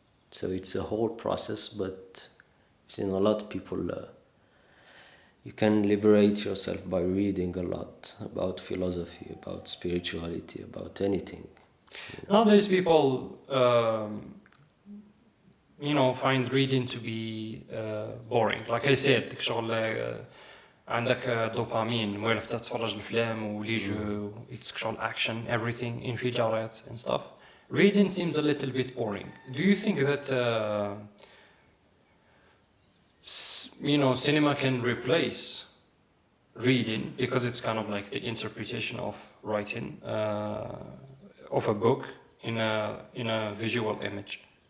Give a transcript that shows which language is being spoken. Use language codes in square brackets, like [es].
[en] So it's a whole process, but I've seen a lot of people, you can liberate yourself by reading a lot about philosophy, about spirituality, about anything. Nowadays people, find reading to be boring. Like I said, [ar] شغل عندك دوبامين موالف تتفرج الافلام ولي جو, [en] it's [ar] شغل [en] action, everything, [ar] انفجارات [en] and stuff. Reading seems a little bit boring. Do you think that cinema can replace reading, because it's kind of like the interpretation of writing of a book in a visual image?